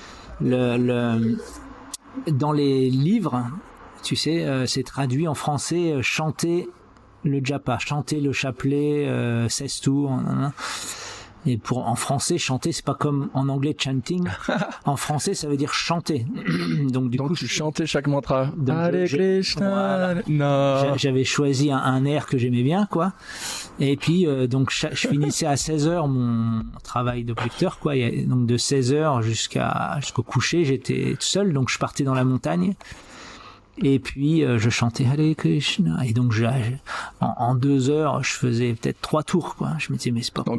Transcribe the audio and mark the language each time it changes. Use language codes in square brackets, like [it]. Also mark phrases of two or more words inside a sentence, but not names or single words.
[fr] Dans les livres, tu sais, c'est traduit en français chanter le japa, chanter le chapelet 16 tours. Et en français, chanter, c'est pas comme en anglais chanting. En français, ça veut dire chanter. Donc du coup, tu chantais chaque mantra. Hare Krishna. Voilà. J'avais choisi un air que j'aimais bien, quoi. Et puis donc je finissais à 16h mon travail d'objecteur, quoi. Et donc de 16h jusqu'au coucher, j'étais seul, donc je partais dans la montagne. Et puis je chantais Hare Krishna, et donc en 2 heures je faisais peut-être 3 tours, quoi. Je me disais mais c'est pas possible.